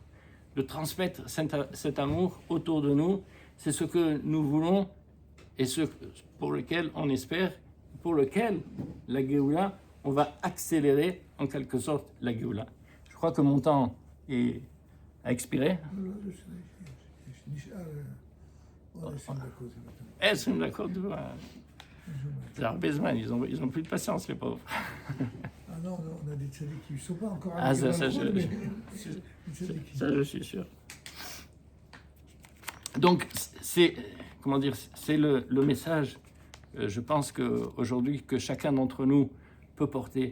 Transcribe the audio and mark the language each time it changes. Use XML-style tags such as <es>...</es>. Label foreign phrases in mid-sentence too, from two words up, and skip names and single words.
<fr>De transmettre cet amour autour de nous, c'est ce que nous voulons et ce pour lequel on espère, pour lequel la Géoula, on va accélérer en quelque sorte la Géoula. Je crois que mon temps a expiré.</fr> <he>10 דקות, זה הרבה זמן,</he> <fr>ils ont plus de patience, les pauvres. Ah non, on a des tzadikim qui ne sont pas encore Ah, ça, ça, je suis sûr. Donc, c'est le message, je pense qu'aujourd'hui, que chacun d'entre nous peut porter.</fr>